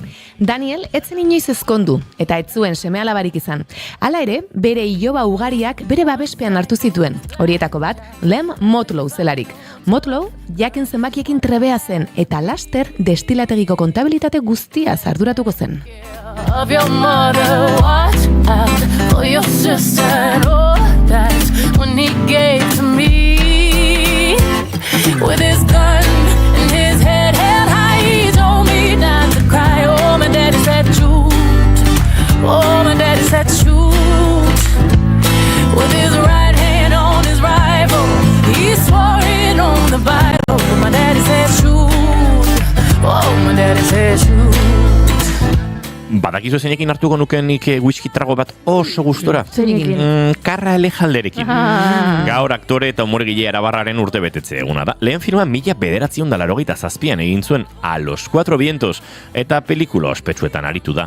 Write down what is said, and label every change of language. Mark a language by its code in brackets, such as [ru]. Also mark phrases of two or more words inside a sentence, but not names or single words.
[eu] Daniel etzen inoiz ezkondu, eta ez zuen seme-alabarik izan. Hala ere, bere iloba ugariak bere babespean hartu zituen. Horietako bat, Lem Motlow zelarik. Motlow, jakin zenbakiekin trebea zen, eta laster destilategiko kontabilitate guztia arduratuko zen. [en] Of your mother, watch out for your sister. Oh, that's when he gave to me. With his gun in his head held high, he told me not to cry. Oh, my daddy said shoot. Oh, my daddy said shoot. With his right hand on his rifle, he swore it on the Bible. My daddy said shoot. Oh, my daddy said shoot. [eu] Badakizu zeinekin hartuko nukenik whisky trago bat oso gustora? Karra Elejalderekin. Gaur aktore eta umoregile arabarraren urte betetze eguna da. Lehen firma 1987an egin zuen A los Cuatro Vientos eta pelikula ospetsuetan aritu da.